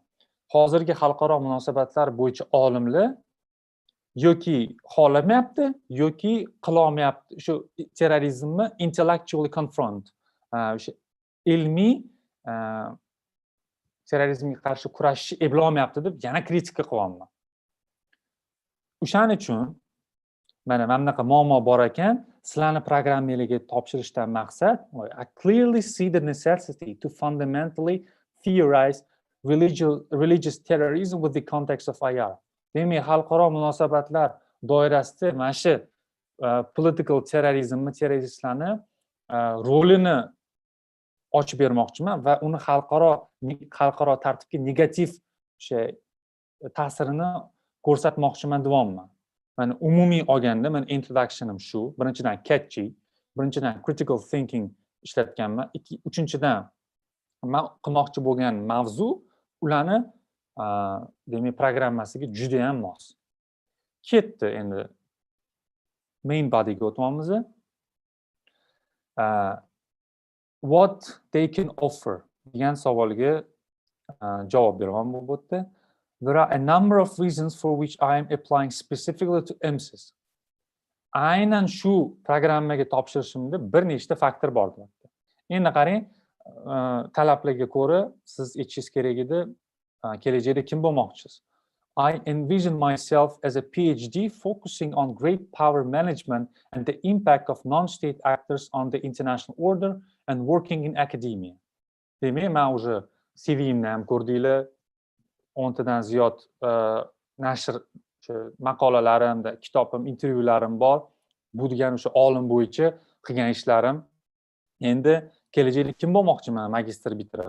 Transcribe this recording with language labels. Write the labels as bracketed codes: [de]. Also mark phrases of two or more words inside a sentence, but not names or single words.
[uz] Hozirgi xalqaro munosabatlar bo'yicha olimlar yoki xohlamayapti, yoki qilolmayapti shu terrorizmni [en] intellectually confront, [uz] o'sha ilmiy terrorizmga qarshi kurashishni eplolmayapti deb yana kritika qilyapman. o'shaning uchun mana bunaqa muammo bor ekan, sizlarni programmalarga topshirishdan maqsad [en] I clearly see the necessity to fundamentally theorize religious terrorism with the context of IR. [uz] Demak, xalqaro munosabatlar doirasida mana shu [en] political terrorismni, [uz] terroristlarni rolini ochib bermoqchiman va uni xalqaro tartibga negativ o'sha ta'sirini ko'rsatmoqchiman deyapman. Mana umumiy olganda men introductionim shu. Birinchidan catchy, birinchidan [en] critical thinking [uz] ishlatganman. Uchinchidan men qilmoqchi bo'lgan mavzu ularni demak programmasiga juda ham mos. Ketdi endi [en] main bodyga [uz] o'tyapmiz. [en] What they can offer [uz] degan savolga javob beraman bu yerda. [en] There are a number of reasons for which I am applying specifically to EMSIS. [uz] Aynan shu programmaga topshirishimda bir nechta faktor bor deyapti. Endi qarang, talablarga ko'ra siz aytishingiz kerak edi, kelajakda kim bo'lmoqchisiz? [en] I envision myself as a PhD focusing on great power management and the impact of non-state actors on the international order and working in academia. [uz] Demak, men уже CV'imni ham ko'rdinglar. 10 tadan ziyod nashr maqolalarim, kitobim, intervyularim bor. Bu degani o'sha olim bo'yicha qilgan ishlarim. Endi kelajakda kim bo'lmoqchiman magistr bitirib?